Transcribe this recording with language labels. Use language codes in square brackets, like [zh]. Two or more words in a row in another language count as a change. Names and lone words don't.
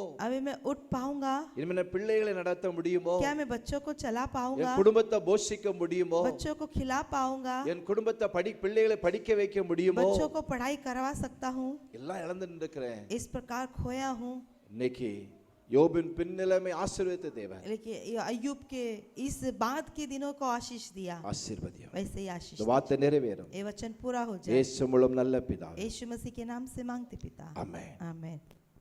[hi] अभी मैं उठ पाऊंगा? [ta] இனிமே பிள்ளைகளை நடத்த முடியுமோ? [hi] क्या मैं बच्चों को चला पाऊंगा? [ta] என் குடும்பத்தை போஷிக்க முடியுமோ? [hi] बच्चों को खिला पाऊंगा? [ta] என் குடும்பத்தை பிள்ளைகளை படிக்க வைக்க முடியுமோ? [hi] बच्चों को पढ़ाई करवा सकता हूँ? [ta] எல்லாம் இழந்து நிற்கிறேன். [hi] इस प्रकार खोया हूँ. [ta] இன்னைக்கு யோபின் பின்னிலைமை ஆசீர்வதித்த தேவன் [hi] लेकिन अय्यूब के इस बाद के दिनों को आशीष दिया, [ta] ஆசீர்வதியும். [hi] वैसे ही आशीष [ta] இந்த வார்த்தை நிறைவேறும். [hi] ये वचन पूरा हो जाए. [ta] இயேசு மூலம் நல்ல பிதாவே, [hi] यीशु मसीह के नाम से मांगते पिता, आमेन. आमेन.